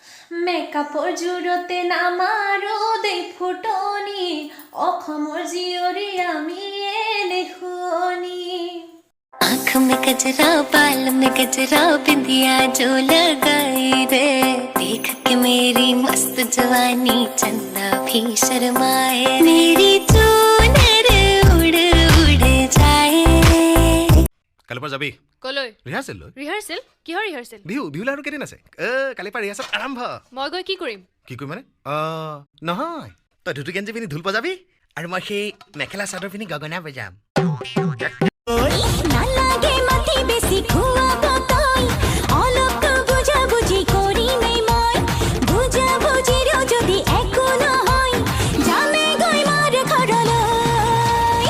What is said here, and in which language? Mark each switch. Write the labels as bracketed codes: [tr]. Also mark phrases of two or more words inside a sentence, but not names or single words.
[as] মেকআপৰ জোৰতে নামাৰো দেই ফুটনি অসমৰ জীয়ৰী আমি দেখুনি [hi] आँख में गजरा बाल में गजरा बिंदिया जो लगाई रे देख के मेरी मस्त जवानी चंदा भी शर्माए मेरी चूनर उड़ उड़ जाए। [as] কালিৰ পৰা যাবি কলৈ ৰিহাৰ্চেল লৈ ৰিহাৰ্চেল কিহৰ ৰিহাৰ্চেল বিহুলৈ আৰু কেইদিন আছে কালিৰ পৰা ৰিহাৰ্চেল আৰম্ভ মই গৈ কি কৰিম কি কৰিম মানে নহয় তই ধুতি গেঞ্জি পিন্ধি ঢোল বজাবি আৰু মই সেই মেখেলা চাদৰ পিন্ধি গগনা বজাম নালাগে মাটি বেছি খুৱাব তই অলপ তো বুজা বুজি কৰি নাই মই বুজা বুজিৰো যদি একো নহয় যামে গৈ মাৰ ঘৰলৈ